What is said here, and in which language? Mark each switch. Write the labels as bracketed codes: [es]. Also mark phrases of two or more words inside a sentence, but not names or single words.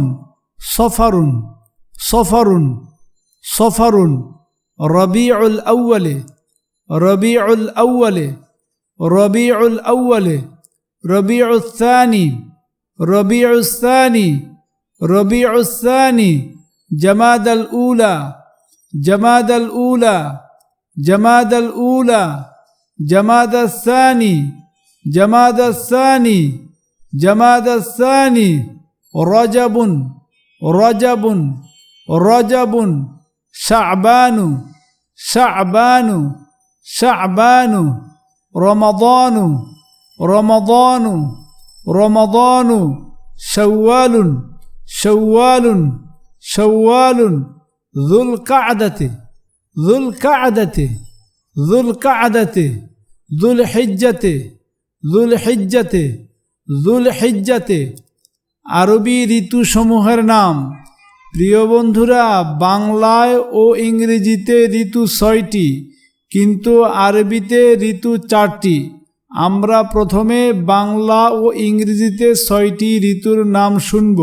[bn] সফারুন, সফারুন, সফারুন। রবিউল আউয়ালে, রবিউল আউয়ালে, রবিউল আউয়ালে। রবিউল সানি, রবিউল সানি, রবিউল সানি। জামাদাল উলা, জামাদাল উলা, জামাদাল উলা। জামাদাল সানি, জামাদাল সানি, জামাদাল সানি। রজবুন, রজবুন, রজবুন। শাবানু, শাবানু, শাবানু। রমাদানু, রমাদানু, রমাদানু। শাওয়ালুন, শাওয়ালুন, শাওয়ালুন। যুল কা'দাতে, যুল কা'দাতে, যুল কা'দাতে। যুল হিজ্জাতে, যুল হিজ্জাতে, যুল হিজ্জাতে। আরবি ঋতুসমূহের নাম। প্রিয় বন্ধুরা, বাংলায় ও ইংরেজিতে ঋতু 6টি, কিন্তু আরবিতে ঋতু 4টি। আমরা প্রথমে বাংলা ও ইংরেজিতে 6টি ঋতুর নাম শুনব।